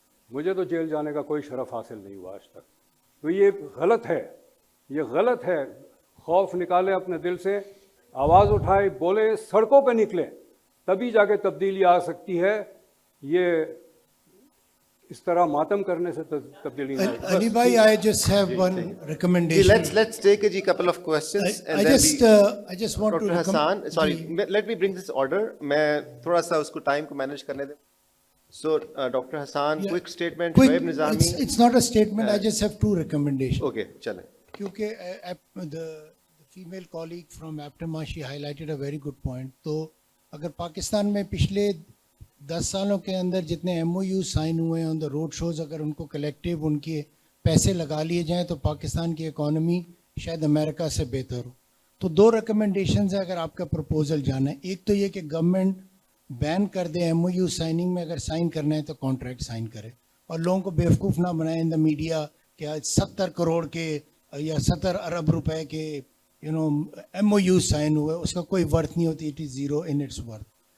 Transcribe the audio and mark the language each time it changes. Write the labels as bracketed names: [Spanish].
[Urdu] مجھے تو جیل جانے کا کوئی شرف حاصل نہیں ہوا آج تک. تو یہ غلط ہے, یہ غلط ہے. خوف نکالے اپنے دل سے, آواز اٹھائے, بولے, سڑکوں پہ نکلے, تبھی جا کے تبدیلی آ سکتی ہے. یہ اس طرح ماتم کرنے سے تبدیلی نہیں آئے. [English] Ali bhai, I just have one recommendation. let's take a couple of questions and I then just want to Dr. Hassan, sorry, let me bring this order. [Urdu] میں تھوڑا سا اس کو ٹائم کو مینیج کرنے دیں. [English] So Dr. Hassan, Yeah. quick statement. Quick, Shoaib Nizami. it's not a statement, I just have 2 recommendations. Okay, [Urdu] چلیں. کیونکہ [English] the female colleague from APTMA, she highlighted a very good point. [Urdu] تو اگر پاکستان میں پچھلے 10 سالوں کے اندر جتنے ایم او یو سائن ہوئے ہیں [English] on the road shows, [Urdu] اگر ان کو کلیکٹیو ان کے پیسے لگا لیے جائیں تو پاکستان کی اکانومی شاید امریکہ سے بہتر ہو. تو 2 ریکمنڈیشنز ہے اگر آپ کا پرپوزل جانا ہے. ایک تو یہ کہ گورنمنٹ بین کر دے ایم او یو سائننگ میں, اگر سائن کرنا ہے تو کانٹریکٹ سائن کرے, اور لوگوں کو بیوقوف نہ بنائے [English] in the media [Urdu] کہ 70 کروڑ کے یا 70 ارب روپے کے ایم او یو سائن ہوئے, اس کا کوئی ورتھ نہیں ہوتی, [English] It is zero in its worth.